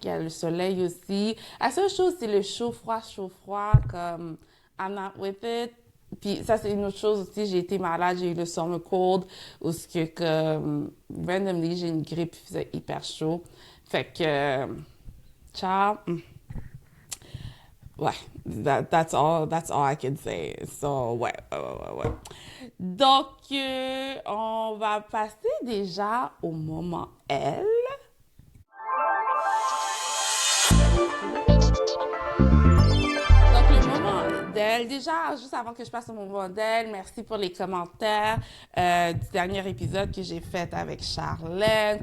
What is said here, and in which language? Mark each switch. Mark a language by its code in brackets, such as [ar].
[fr] Il y a le soleil aussi. La seule chose, c'est le chaud-froid. Comme, [en] I'm not with it. [fr] Puis ça, c'est une autre chose aussi. J'ai été malade, j'ai eu le summer cold, où ce que, comme, randomly, j'ai une grippe, il faisait hyper chaud. Fait que, ciao. [en] Ouais, that's all I can say. So, ouais. [fr] Donc, on va passer déjà au moment L. Donc, le moment d'elle, déjà, juste avant que je passe au moment d'elle, merci pour les commentaires du dernier épisode que j'ai fait avec Charlène.